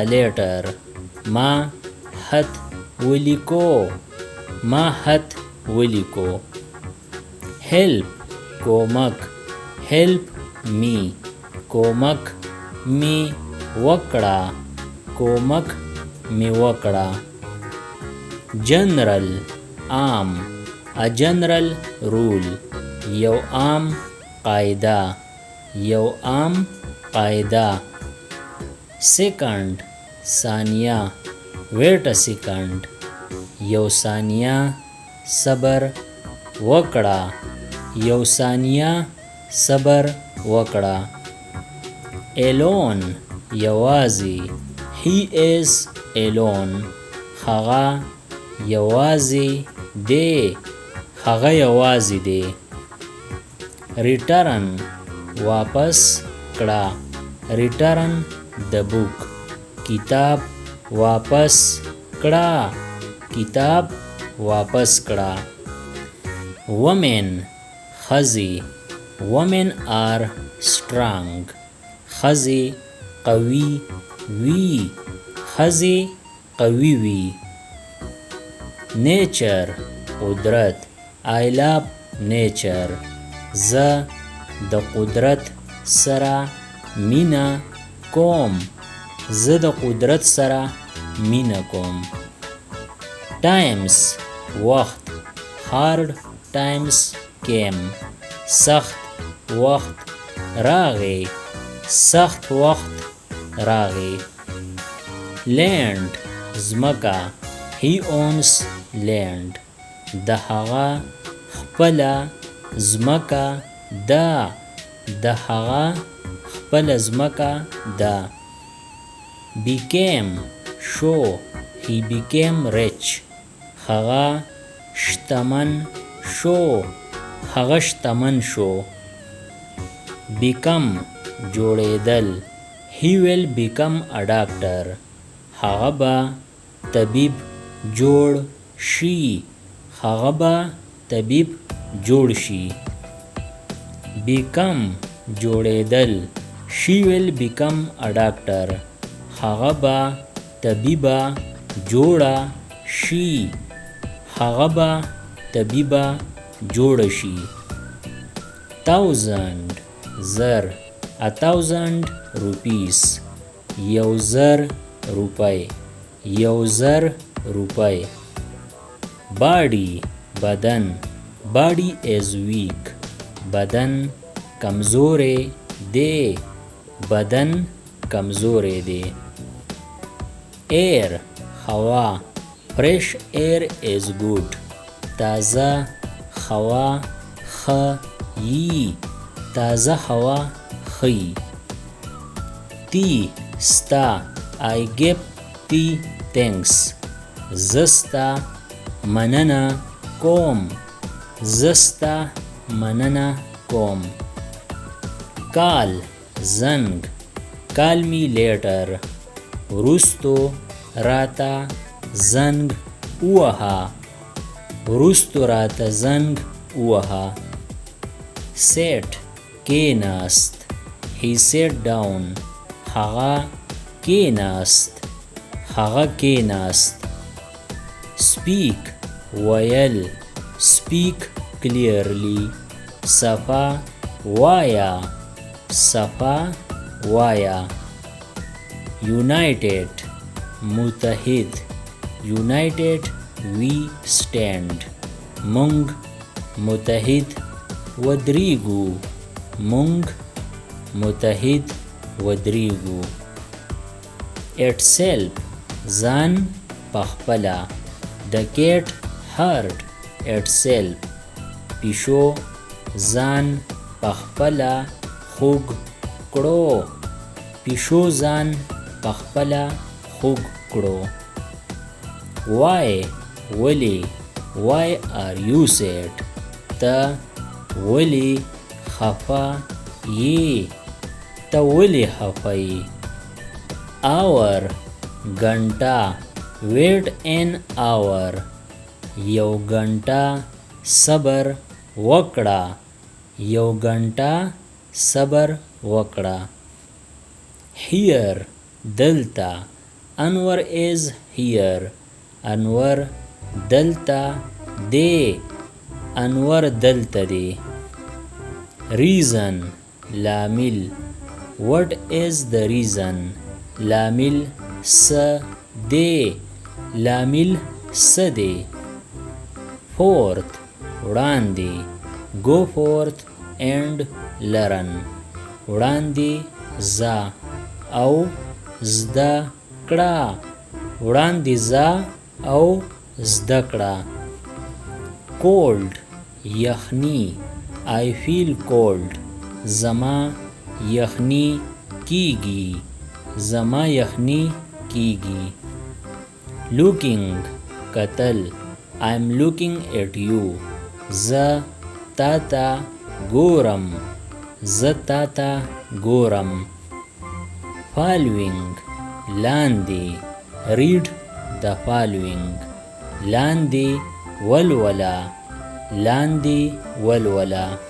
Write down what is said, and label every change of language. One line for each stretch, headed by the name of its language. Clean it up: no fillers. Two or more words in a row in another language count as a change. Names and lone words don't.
Pashto: letter ما خط ولیکو ما خط ولیکو help کومک
English: help me
Pashto: کومک می وکړه کومک می وکړه general عام
English: a general rule
Pashto: یو عام قاعده یو عام قاعده second ثانیه
English: wait a
Pashto: second یو ثانیه صبر وکړه یو ثانیه صبر وکړه alone یوازې
English: he is alone
Pashto: هغه یوازې دی هغه یوازې دی return واپس کړه
English: return the book
Pashto: کتاب واپس کړه کتاب واپس کړه women ښځې
English: women are strong
Pashto: ښځې قوي وي ښځې قوي وي nature قدرت
English: I love nature
Pashto: زه د قدرت سره مینه کوم زه د قدرت سره مینه کوم times وخت
English: hard times came
Pashto: سخت وخت راغی سخت وخت راغی land زمکه
English: he owns land
Pashto: د هغه خپله زمکه ده د هغه خپله زمکه ده became شو
English: he became rich
Pashto: هغه شتمن شو هغه شتمن شو become جوړېدل
English: he will become a doctor
Pashto: هغه به طبیب جوړ شي هغه به طبیب جوړ شي become جوړېدل
English: she will become a doctor
Pashto: هغه به طبیبه جوړه شي هغه به طبیبه جوړه شي 1000 زر 1000 rupees یو زر روپۍ یو زر روپۍ body بدن
English: body is weak
Pashto: بدن کمزورې دی بدن کمزورې دی air هوا
English: fresh air is good
Pashto: تازه هوا ښه یي تازه هوا ښه یي تی ستا
English: I give thee thanks
Pashto: زستا مننه کوم زستا مننه کوم کال زنگ
English: call me later
Pashto: وروستو راته زنگ ووهه وروستو راته زنگ ووهه sit کېناست
English: he sat down
Pashto: هغه کېناست هغه کېناست speak ویل
English: speak clearly
Pashto: صفا وایا صفا وایا united متحد
English: united we stand
Pashto: مونږ متحد ودریږو مونږ متحد ودریږو itself ځان پخپله
English: the cat hurt itself
Pashto: پیشو ځان پخپله خوږ کړو پیشو ځان پخپله خوږ کړو why ولی
English: why are you sad
Pashto: ته ولی خفه یې ته ولی خفه یې hour घंटा
English: wait an hour
Pashto: یو घंटा صبر وکړه یو घंटा صبر وکړه here دلته انور
English: is here
Pashto: انور دلته دی انور دلته دی reason لامل
English: what is the reason
Pashto: لامل س دی لامل س دی fourth وړاندې
English: go forth and learn
Pashto: وړاندې ځه او زده کړه وړاندې ځه او زده کړه cold یخني
English: I feel cold
Pashto: زما یخني کیږي زما یخني کیږي looking قتل
English: I'm looking at you
Pashto: زه تا ته ګورم زه تا ته ګورم following لاندې
English: read the following
Pashto: لاندې ولولا لاندې ولولا